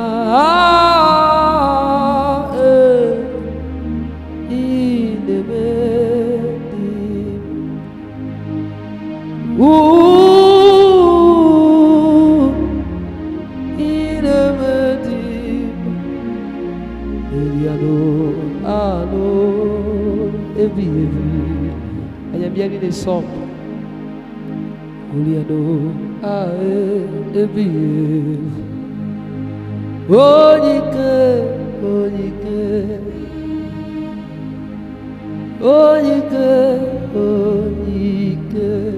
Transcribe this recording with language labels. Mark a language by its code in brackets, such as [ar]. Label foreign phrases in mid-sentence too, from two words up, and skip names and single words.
[ig] Ah, eh, ị na-eme dị mma. Ooh, ị na-eme dị mma. Eliano, ano, ebi, ebi. [en] I am hearing a song. Eliano, ah, eh, ebi, ebi. [ig] Onye ike, onye ike. Onye ike, onye ike.